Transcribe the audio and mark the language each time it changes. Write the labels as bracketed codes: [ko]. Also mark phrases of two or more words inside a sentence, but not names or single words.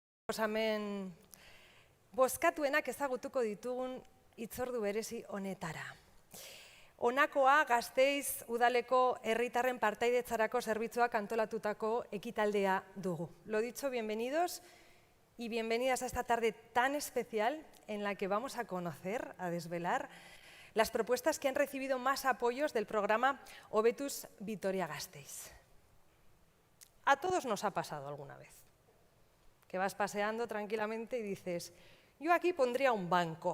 [eu] Proposamen bozkatuenak ezagutuko ditugun hitzordu berezi honetara. Honakoa Gasteiz udaleko herritarren partaidetzarako zerbitzuak antolatutako ekitaldea dugu. [es] Lo dicho, bienvenidos y bienvenidas a esta tarde tan especial en la que vamos a conocer, a desvelar, las propuestas que han recibido más apoyos del programa Hobetuz Vitoria-Gasteiz. A todos nos ha pasado alguna vez que vas paseando tranquilamente y dices, yo aquí pondría un banco.